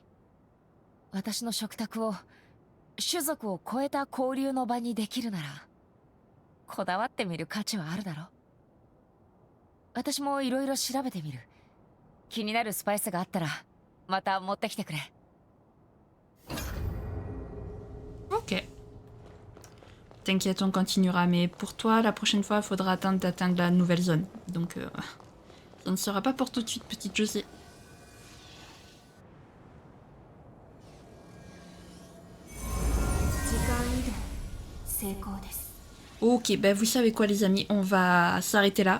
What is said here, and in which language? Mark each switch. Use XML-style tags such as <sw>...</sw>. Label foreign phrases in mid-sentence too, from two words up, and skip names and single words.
<ja>私の食卓を種族を超えた交流の場にできるなら、こだわってみる価値はあるだろ。私もいろいろ調べてみる。気になるスパイスがあったらまた持ってきてくれ。</ja> <fr>Ok. T'inquiète, on continuera. Mais pour toi, la prochaine fois, il faudra attendre d'atteindre la nouvelle zone. Donc, ça ne sera pas pour tout de suite, petite Josie. Ok, ben vous savez quoi les amis, on va s'arrêter là.</fr>